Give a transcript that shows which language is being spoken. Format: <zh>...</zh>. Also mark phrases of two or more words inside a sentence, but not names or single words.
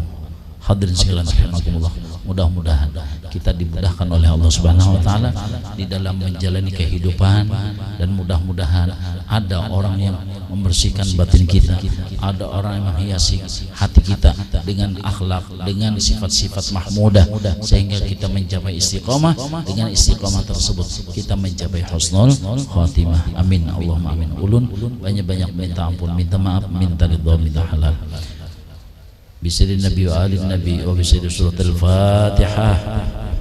<id>Hadirin sekalian rahimakumullah, mudah-mudahan kita dimudahkan oleh Allah</id> <ar>Subhanahu wa taala</ar> <id>di dalam menjalani kehidupan, dan mudah-mudahan ada orang yang membersihkan batin kita, ada orang yang menghiasi hati kita dengan akhlak, dengan sifat-sifat mahmudah, sehingga kita mencapai istiqamah. Dengan istiqamah tersebut kita mencapai</id> <ar>husnul khatimah. Amin Allahumma amin.</ar> <id>Ulun banyak-banyak minta ampun, minta maaf, minta ridha, minta halal. Bismillahirrahmanirrahim.</id> <ar>Nabi wa ali nabi wa bi surat al-Fatihah.</ar>